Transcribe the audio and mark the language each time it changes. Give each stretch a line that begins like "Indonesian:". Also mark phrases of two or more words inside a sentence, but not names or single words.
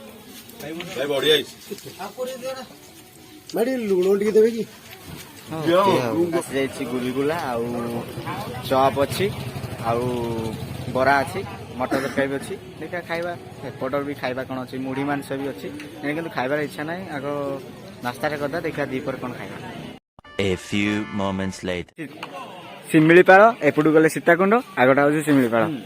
Odia: ଭାଇ ଲୁଣ ଟିକେ ଦେବେ କି? ଆସିଯାଇଛି ଗୁଲୁଗୁଲା ଆଉ ଚପ୍ ଅଛି ଆଉ ବରା ଅଛି, ମଟର ତରକାରୀ ବି ଅଛି। ଦେଖିବା ଖାଇବା। ଏପଟର ବି ଖାଇବା କ'ଣ ଅଛି, ମୁଢି ମାଂସ ବି ଅଛି। କିନ୍ତୁ ଖାଇବାର ଇଚ୍ଛା ନାହିଁ, ଆଗ ନାସ୍ତାରେ କରିଦେବା, ଦେଖିବା ଦ୍ୱିପହରେ କ'ଣ ଖାଇବା।
English: A few moments later.
Odia: ଶିମିଳିପାଳ, ଏପଟୁ ଗଲେ ସୀତାକୁଣ୍ଡ, ଆଗଟା ହଉଛି ଶିମିଳିପାଳ।